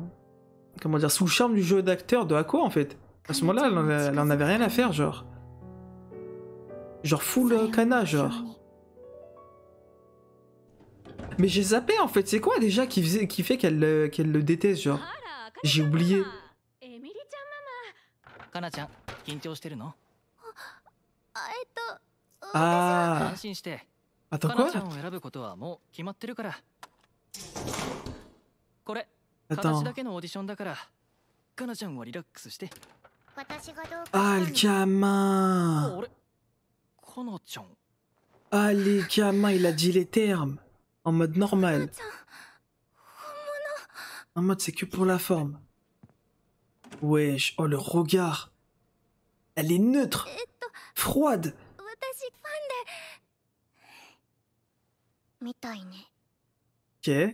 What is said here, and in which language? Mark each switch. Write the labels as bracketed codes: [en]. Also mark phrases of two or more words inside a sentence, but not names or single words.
[fr] Comment dire, sous le charme du jeu d'acteur de Hako, en fait. À ce moment-là, elle en avait rien à faire, genre. Genre full Kana, genre. Mais j'ai zappé, en fait. C'est quoi, déjà, qui fait qu'elle le déteste, genre? J'ai oublié. [ja] かなちゃん緊張してるの [fr] Ah. [ja] 安心して [fr] Attends, [ja] かな [fr] quoi? [ja] ちゃんを選ぶことはもう決まってるからこれ [fr] Attends. [ja] 形だけのオーディションだからかなちゃんはリラックスして [fr] Ah, le gamin. [ja] あれかなちゃん [fr] Ah, les gamins, il a dit les termes. En mode normal. En mode, c'est que pour la forme. Wesh, oh, le regard. Elle est neutre. Froide. Ok.